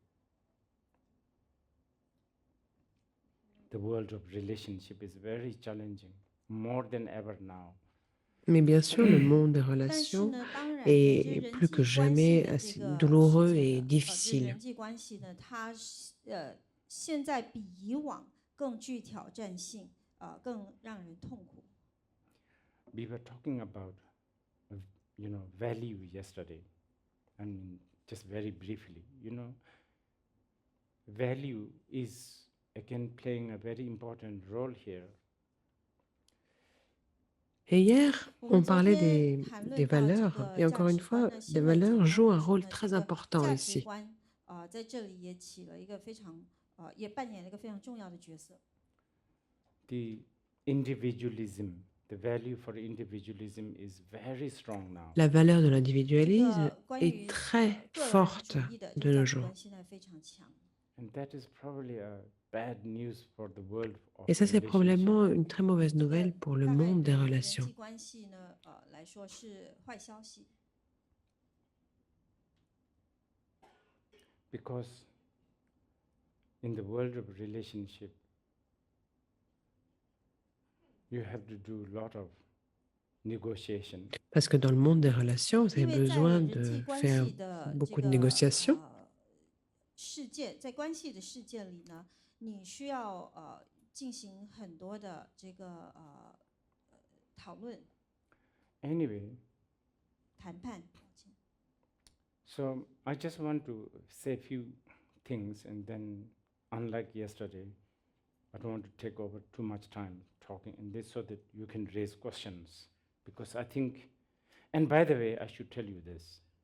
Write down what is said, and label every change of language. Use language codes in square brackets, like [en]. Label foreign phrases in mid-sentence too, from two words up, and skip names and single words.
[en] The world of relationship is very challenging, more than ever now. [fr] Mais bien sûr, le monde des [zh] 但是 [fr] relations [zh] 呢，当然呢，这 [fr] est [zh] 人 [fr] plus [zh] 际 [fr] que [zh] 关系 [fr] jamais [zh] 的这 [fr] assez [zh] 个 [fr] douloureux [zh] 世界 [fr] et [zh] 呢，这 [fr] difficile. [zh] 人际关系呢，它现在比以往更具挑战性，更让人痛苦。 [en] We were talking about, value yesterday. I mean, just very briefly, value is again playing a very important role here. [fr] Et hier, [zh] 我 [fr] on [zh] 们昨 [fr] parlait [zh] 天谈 [fr] des [zh] 论到这 [fr] valeurs. [zh] 个 [fr] Et [zh] 价 [fr] encore une [zh] 值观 [fr] fois, [zh] 呢， [fr] les [zh] 现在讲 [fr] valeurs [zh] 到 [fr] jouent [zh] 的 [fr] un [zh] 是 [fr] rôle [zh] 呢，这 [fr] très [zh] 个 [fr] important [zh] 价值 [fr] ici. [zh] 观在这里也起了一个非常也扮演了一个非常重要的角色。 [en] The individualism, the value for individualism is very strong now. [fr] La valeur de [zh] 这 [fr] l'individualisme [zh] 个关 [fr] est [zh] 于 [fr] très [zh] 个人 [fr] forte [zh] 主义的这 [fr] de [zh] 个 [fr] nos [zh] 价值 [fr] jours. [zh] 观现在非常强。 [en] And that is probably a bad news for the world of [fr] Et ça, c'est [en] relationship. [fr] probablement une très mauvaise [zh] 这个 [fr] nouvelle pour le [zh] 大概 [fr] monde des [zh] 对人 [fr] relations. [zh] 际关系呢来说是坏消息。 [en] Because in the world of relationship, you have to do a lot of negotiation. [fr] Parce que dans le monde des relations, vous avez [zh] 因为在 [fr] besoin [zh] 人际 [fr] de [zh] 关 [fr] faire [zh] 系的这 [fr] beaucoup de [zh] 个 [fr] négociations. [zh] 世界，在关系的世界里呢，你需要进行很多的这个讨论、 [en] Anyway, [zh] 谈判。 [en] so I just want to say a few things, and then, unlike yesterday, I don't want to take over too much time talking in this so that you can raise questions. Because I think, and by the way, I should tell you this.